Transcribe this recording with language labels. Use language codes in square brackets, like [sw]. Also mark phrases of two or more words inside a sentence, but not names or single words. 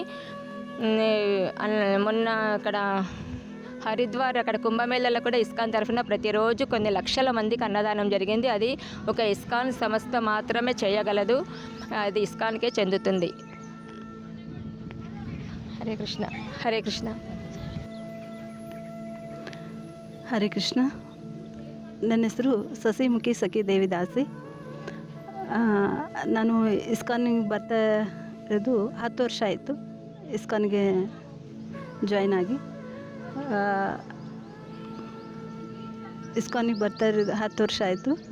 [te] మొన్న అక్కడ హరిద్వార్ అక్కడ కుంభమేళలో కూడా ఇస్కాన్ తరఫున ప్రతిరోజు కొన్ని లక్షల మందికి అన్నదానం జరిగింది. అది ఒక ఇస్కాన్ సంస్థ మాత్రమే చేయగలదు, అది ఇస్కాన్కే చెందుతుంది. హరే కృష్ణ. హరే కృష్ణ. [kn] ಹರೇ ಕೃಷ್ಣ. ನನ್ನ ಹೆಸರು ಸಸಿಮುಖಿ ಸಖಿ ದೇವಿದಾಸಿ. ನಾನು ಇಸ್ಕಾನಿಗೆ ಬರ್ತಾ ಇರೋದು 10 ವರ್ಷ ಆಯಿತು. ಇಸ್ಕಾನ್ಗೆ ಜಾಯ್ನ್ ಆಗಿ ಇಸ್ಕಾನಿಗೆ ಬರ್ತಾ ಇರೋದು 10 ವರ್ಷ ಆಯಿತು.